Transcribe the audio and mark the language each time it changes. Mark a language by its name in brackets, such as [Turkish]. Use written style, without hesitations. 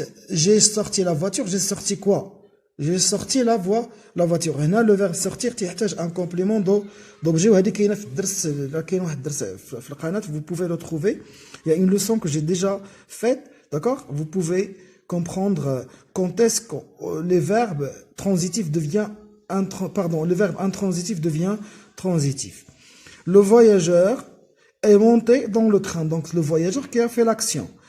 [French] J'ai sorti la voiture, j'ai sorti quoi? J'ai sorti la voiture. [Arabic] هنا le verbe sortir تحتاج un complément d'objet. وهذه كاينه في الدرس, كاين واحد الدرس في القناه, [French] vous pouvez le trouver. Il y a une leçon que j'ai déjà faite, d'accord? Vous pouvez comprendre quand est-ce que les verbes transitifs devient le verbe intransitif devient transitif. Le voyageur est monté dans le train. Donc le voyageur qui a fait l'action.